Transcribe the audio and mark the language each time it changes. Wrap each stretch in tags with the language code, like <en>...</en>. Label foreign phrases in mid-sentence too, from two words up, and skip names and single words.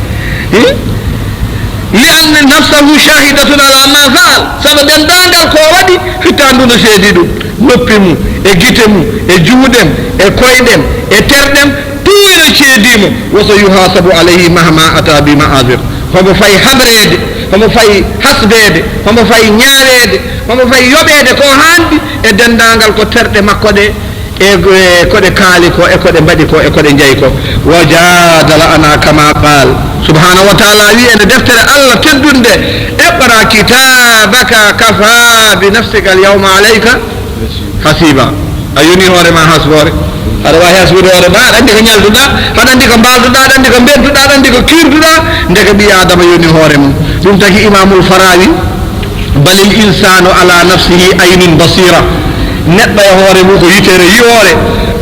<ar>li anna nafsahu shahidatun ala ma faal</ar> <ff>sabu dendagal ko waɗi hittandu no seedi ɗum noppi mum e gite mum e juuɗem e koyɗem e terɗem tout ene ceedimo woso</ff> <ar>yuhasabu alayhi mahma ata bi ma'azir</ar> <ff>homo fayi habrede homo fayi hasbede homo fayi ñaawede homo fayi yoɓede ko handi e dendagal ko terɗe makko ɗe e koɗe kaali ko e koɗe mbaɗi ko e koɗe jeeyi ko</ff> <ar>wa jadala ana kama qal subhanahu wa taala</ar> <ff>wi ene deftere allah teddunde</ff> <ar>iqra kitabaka kafa bi nafsika al yawma alayka hasiba</ar> <ff>a yoni hoorema hasbore aɗa wawi hasbude hoorema aɗa andi ko ñalduɗa aɗa andi ko mbalduɗa aɗa andi ko bedduɗa aɗa andi ko kirduɗa ndeke ɓi adama yoni hoore mum ɗum taki imamul farawi</ff> <ar>balil insanu ala nafsihi aynun basira</ar> <ff>neɗɗo e hoore mum ko yitere yiyoore</ff>